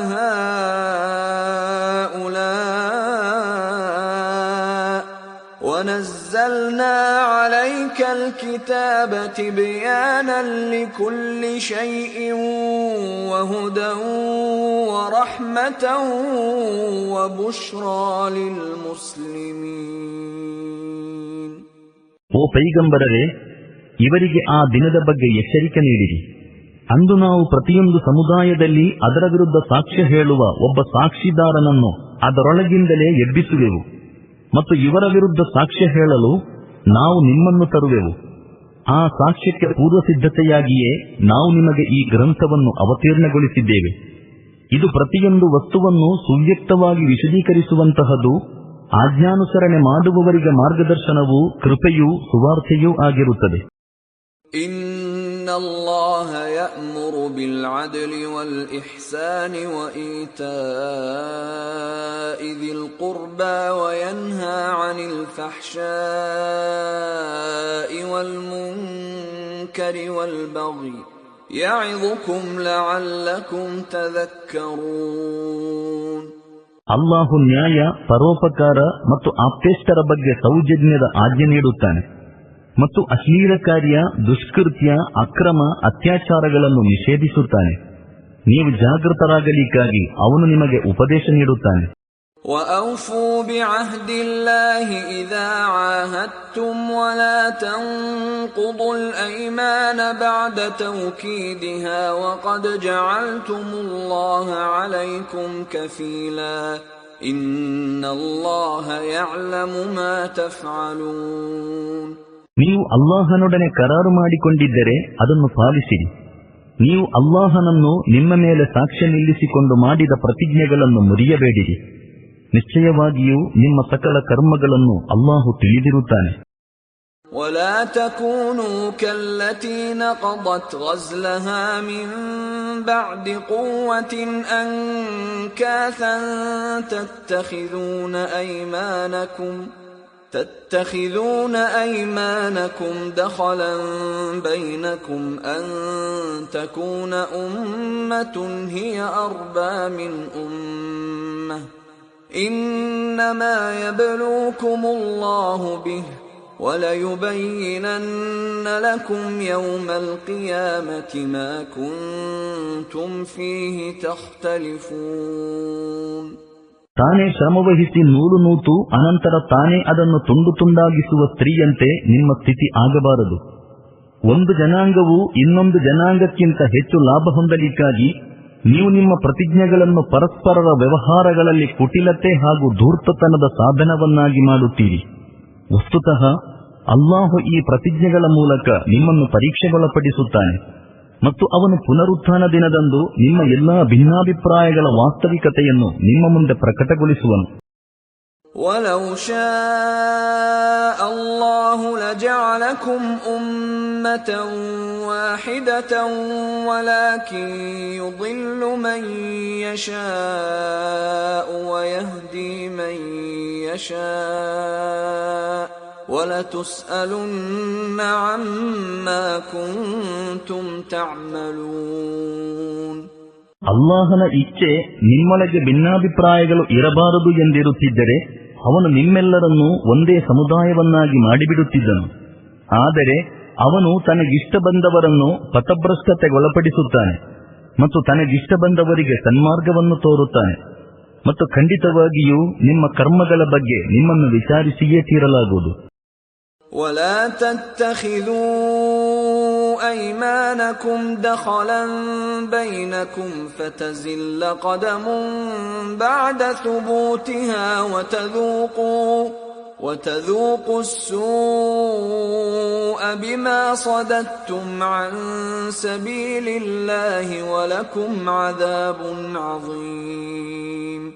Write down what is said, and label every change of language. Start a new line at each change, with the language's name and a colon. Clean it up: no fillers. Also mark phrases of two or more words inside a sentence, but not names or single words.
Arabic: هَؤُلَاءِ وَنَزَّلْنَا عَلَيْكَ الْكِتَابَ تِبْيَانًا لِكُلِّ شَيْءٍ وَهُدًى وَرَحْمَةً وَبُشْرَى لِلْمُسْلِمِينَ.
Kannada: ಓ ಪೈಗಂಬರರೇ, ಇವರಿಗೆ ಆ ದಿನದ ಬಗ್ಗೆ ಎಚ್ಚರಿಕೆ ನೀಡಿರಿ. ಅಂದು ನಾವು ಪ್ರತಿಯೊಂದು ಸಮುದಾಯದಲ್ಲಿ ಅದರ ವಿರುದ್ಧ ಸಾಕ್ಷ್ಯ ಹೇಳುವ ಒಬ್ಬ ಸಾಕ್ಷಿದಾರನನ್ನು ಅದರೊಳಗಿಂದಲೇ ಎಬ್ಬಿಸುವೆವು ಮತ್ತು ಇವರ ವಿರುದ್ಧ ಸಾಕ್ಷ್ಯ ಹೇಳಲು ನಾವು ನಿಮ್ಮನ್ನು ತರುವೆವು. ಆ ಸಾಕ್ಷ್ಯಕ್ಕೆ ಪೂರ್ವ ಸಿದ್ಧತೆಯಾಗಿಯೇ ನಾವು ನಿಮಗೆ ಈ ಗ್ರಂಥವನ್ನು ಅವತೀರ್ಣಗೊಳಿಸಿದ್ದೇವೆ. ಇದು ಪ್ರತಿಯೊಂದು ವಸ್ತುವನ್ನು ಸುವ್ಯಕ್ತವಾಗಿ ವಿಶದೀಕರಿಸುವಂತಹದ್ದು, ಆಜ್ಞಾನುಸರಣೆ ಮಾಡುವವರಿಗೆ ಮಾರ್ಗದರ್ಶನವೂ ಕೃಪೆಯೂ ಸುವಾರ್ತೆಯೂ ಆಗಿರುತ್ತದೆ.
Arabic: إن الله يأمر بالعدل والإحسان وإيتاء ذي القربى وينهى عن الفحشاء والمنكر والبغي يعظكم لعلكم تذكرون.
Kannada: ಅಲ್ಲಾಹು ನ್ಯಾಯ, ಪರೋಪಕಾರ ಮತ್ತು ಆಪ್ತೇಷ್ಟರ ಬಗ್ಗೆ ಸೌಜನ್ಯದ ಆಜ್ಞೆ ನೀಡುತ್ತಾನೆ ಮತ್ತು ಅಶ್ಲೀಲ ಕಾರ್ಯ, ದುಷ್ಕೃತ್ಯ, ಅಕ್ರಮ, ಅತ್ಯಾಚಾರಗಳನ್ನು ನಿಷೇಧಿಸುತ್ತಾನೆ. ನೀವು ಜಾಗೃತರಾಗಲಿಕ್ಕಾಗಿ ಅವನು ನಿಮಗೆ ಉಪದೇಶ ನೀಡುತ್ತಾನೆ.
Arabic: وَأَوْفُوا بِعَهْدِ اللَّهِ إِذَا عَاهَدتُّمْ وَلَا تَنقُضُوا الْأَيْمَانَ بَعْدَ تَوْكِيدِهَا وَقَدْ جَعَلْتُمُ اللَّهَ عَلَيْكُمْ كَفِيلًا إِنَّ اللَّهَ يَعْلَمُ مَا تَفْعَلُونَ.
Kannada: ನೀವು ಅಲ್ಲಾಹನೊಡನೆ ಕರಾರು ಮಾಡಿಕೊಂಡಿದ್ದರೆ ಅದನ್ನು ಪಾಲಿಸಿರಿ. ನೀವು ಅಲ್ಲಾಹನನ್ನು ನಿಮ್ಮ ಮೇಲೆ ಸಾಕ್ಷ್ಯ ನಿಲ್ಲಿಸಿಕೊಂಡು ಮಾಡಿದ ಪ್ರತಿಜ್ಞೆಗಳನ್ನು ಮುರಿಯಬೇಡಿರಿ. ನಿಶ್ಚಯವಾಗಿಯೂ ನಿಮ್ಮ ಸಕಲ ಕರ್ಮಗಳನ್ನು ಅಲ್ಲಾಹು ತಿಳಿದಿರುತ್ತಾನೆ.
Arabic: ولا تكونوا كالتي نقضت غزلها من بعد قوة أنكاثا تتخذون أيمانكم دخلا بينكم أن تكون أمة هي أربى من أمة إنما يبلوكم الله به وَلَيُبَيِّنَنَّ لَكُمْ يَوْمَ الْقِيَامَةِ مَا كُنْتُمْ فِيهِ تَخْتَلِفُونَ.
Kannada: ತಾನೇ ಶ್ರಮವಹಿಸಿ ನೂಲು ನೂತು ಅನಂತರ ತಾನೇ ಅದನ್ನು ತುಂಡು ತುಂಡಾಗಿಸುವ ಸ್ತ್ರೀಯಂತೆ ನಿಮ್ಮ ಸ್ಥಿತಿ ಆಗಬಾರದು. ಒಂದು ಜನಾಂಗವು ಇನ್ನೊಂದು ಜನಾಂಗಕ್ಕಿಂತ ಹೆಚ್ಚು ಲಾಭ ಹೊಂದಲಿಕ್ಕಾಗಿ ನೀವು ನಿಮ್ಮ ಪ್ರತಿಜ್ಞೆಗಳನ್ನು ಪರಸ್ಪರರ ವ್ಯವಹಾರಗಳಲ್ಲಿ ಕುಟಿಲತೆ ಹಾಗೂ ಧೂರ್ತತನದ ಸಾಧನವನ್ನಾಗಿ ಮಾಡುತ್ತೀರಿ. ವಸ್ತುತಃ ಅಲ್ಲಾಹು ಈ ಪ್ರತಿಜ್ಞೆಗಳ ಮೂಲಕ ನಿಮ್ಮನ್ನು ಪರೀಕ್ಷೆಗೊಳಪಡಿಸುತ್ತಾನೆ ಮತ್ತು ಅವನು ಪುನರುತ್ಥಾನ ದಿನದಂದು ನಿಮ್ಮ ಎಲ್ಲಾ ಭಿನ್ನಾಭಿಪ್ರಾಯಗಳ ವಾಸ್ತವಿಕತೆಯನ್ನು ನಿಮ್ಮ ಮುಂದೆ ಪ್ರಕಟಗೊಳಿಸುವನು.
Arabic: وَلَوْ شَاءَ اللَّهُ لَجَعَلَكُمْ أُمَّةً وَاحِدَةً وَلَكِنْ يُضِلُّ مَنْ يَشَاءُ وَيَهْدِي مَنْ يَشَاءُ وَلَتُسْأَلُنَّ عَمَّا كُنْتُمْ تَعْمَلُونَ.
Kannada: ಅಲ್ಲಾಹನ ಇಚ್ಛೆ ನಿಮ್ಮೊಳಗೆ ಭಿನ್ನಾಭಿಪ್ರಾಯಗಳು ಇರಬಾರದು ಎಂದಿರುತ್ತಿದ್ದರೆ ಅವನು ನಿಮ್ಮೆಲ್ಲರನ್ನೂ ಒಂದೇ ಸಮುದಾಯವನ್ನಾಗಿ ಮಾಡಿಬಿಡುತ್ತಿದ್ದನು. ಆದರೆ ಅವನು ತನಗಿಷ್ಟ ಬಂದವರನ್ನು ಪಥಭ್ರಷ್ಟತೆಗೊಳಪಡಿಸುತ್ತಾನೆ ಮತ್ತು ತನಗಿಷ್ಟ ಬಂದವರಿಗೆ ಸನ್ಮಾರ್ಗವನ್ನು ತೋರುತ್ತಾನೆ. ಮತ್ತು ಖಂಡಿತವಾಗಿಯೂ ನಿಮ್ಮ ಕರ್ಮಗಳ ಬಗ್ಗೆ ನಿಮ್ಮನ್ನು ವಿಚಾರಿಸಿಯೇ ತೀರಲಾಗುವುದು.
Arabic: ولا تتخذوا أيمانكم دخلا بينكم فتزل قدم بعد ثبوتها وتذوقوا السوء بما صددتم عن سبيل الله ولكم عذاب عظيم.